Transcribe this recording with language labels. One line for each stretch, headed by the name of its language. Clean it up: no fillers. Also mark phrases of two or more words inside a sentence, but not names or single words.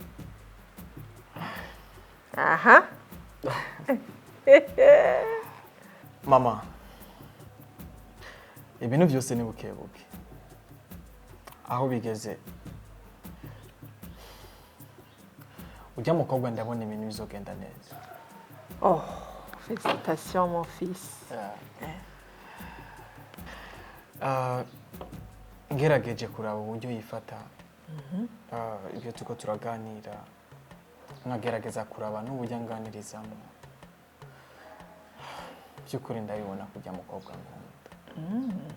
Rundi: Aha. Mama ibintu byose ni bukebuke aho bigeze ujya mukobwa ndabona ibintu bizogenda neza.
French: Oh, félicitations mon fils.
Rundi: Ngerageje kuraba uburyo yifata ibyo tuko turaganira nkagerageza kuraba n'uburyo nganirizamo by'ukuri ndabibona kujya mukobwa nkunda.